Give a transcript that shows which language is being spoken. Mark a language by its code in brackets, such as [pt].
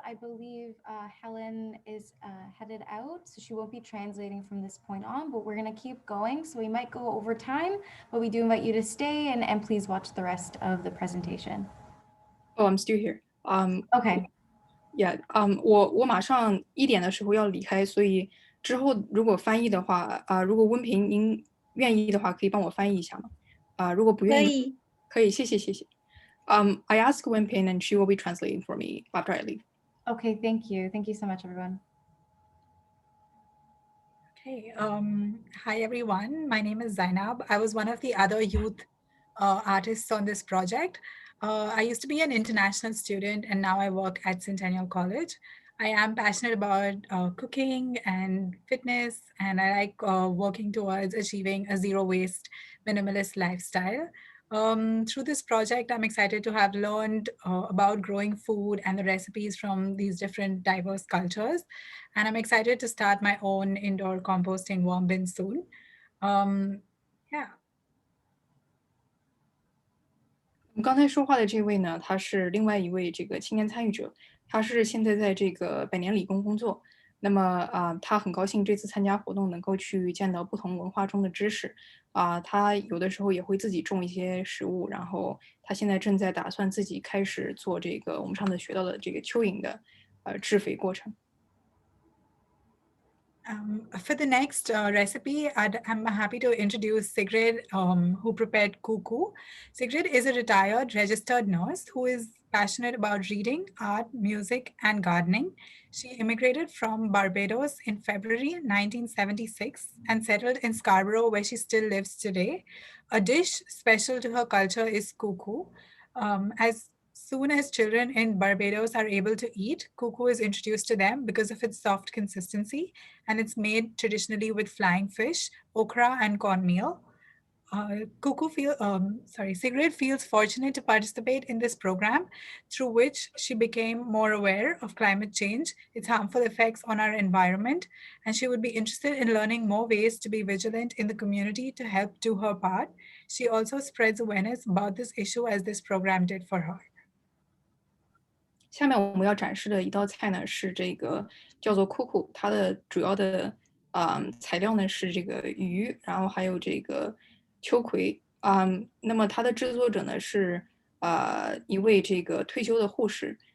[en] I believe Helen is headed out, so she won't be translating from this point on, but we're going to keep going. So we might go over time, but we do invite you to stay and please watch the rest of the presentation. Oh, I'm still here. Okay. Yeah. [zh] 我马上1点的时候要离开，所以之后如果翻译的话，如果温平您愿意的话，可以帮我翻译一下吗？如果不愿意，可以，谢谢。 [en] I asked Wenping and she will be translating for me after I leave. Okay, thank you. Thank you so much, everyone. Okay. Hi, everyone. My name is Zainab. I was one of the other youth artists on this project. I used to be an international student and now I work at Centennial College. I am passionate about cooking and fitness, and I like working towards achieving a zero waste minimalist lifestyle. Through this project, I'm excited to have learned about growing food and the recipes from these different diverse cultures. And I'm excited to start my own indoor composting worm bin soon. Yeah. [zh] 我们刚才说话的这位呢，他是另外一位这个青年参与者，他是现在在这个百年理工工作。那么他很高兴这次参加活动能够去见到不同文化中的知识。他有的时候也会自己种一些食物，然后他现在正在打算自己开始做这个我们上次学到的这个蚯蚓的制肥过程。 [en] For the next recipe, I'm happy to introduce Sigrid, who prepared kuku. Sigrid is a retired registered nurse who is passionate about reading, art, music, and gardening. She immigrated from Barbados in February 1976 and settled in Scarborough, where she still lives today. A dish special to her culture is kuku. As soon as children in Barbados are able to eat, kuku is introduced to them because of its soft consistency, and it's made traditionally with flying fish, okra, and cornmeal. Sigrid feels fortunate to participate in this program, through which she became more aware of climate change, its harmful effects on our environment, and she would be interested in learning more ways to be vigilant in the community to help do her part. She also spreads awareness about this issue as this program did for her. [zh] 下面我们要展示的一道菜呢是这个叫做库库，它的主要的材料呢是这个鱼，然后还有这个秋葵。那么它的制作者呢是一位这个退休的护士。